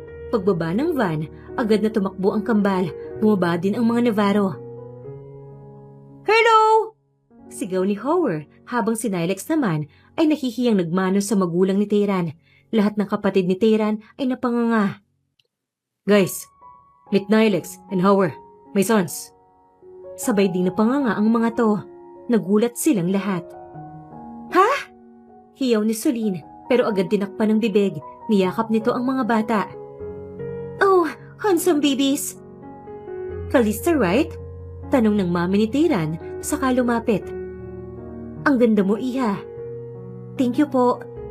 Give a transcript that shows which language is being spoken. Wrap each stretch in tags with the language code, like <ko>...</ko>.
<tl>Pagbaba ng van, agad na tumakbo ang kambal. Bumaba din ang mga Navarro. Hello! Sigaw ni Howard habang si Nilex naman ay nahihiyang nagmano sa magulang ni Teran. Lahat ng kapatid ni Teran ay napanganga.</tl> <en>Guys, meet Nilex and Howard, my sons.</en> <tl>Sabay din napanganga ang mga to. Nagulat silang lahat. Ha? Hiyaw ni Sulin pero agad tinakpan ng bibig. Niyakap nito ang mga bata.</tl> <en>Oh, handsome babies. Calista, right?</en> <tl>Tanong ng mami ni Teran saka lumapit. Ang ganda mo, Iha.</tl> <en>Thank you</en> <tl>po.</tl>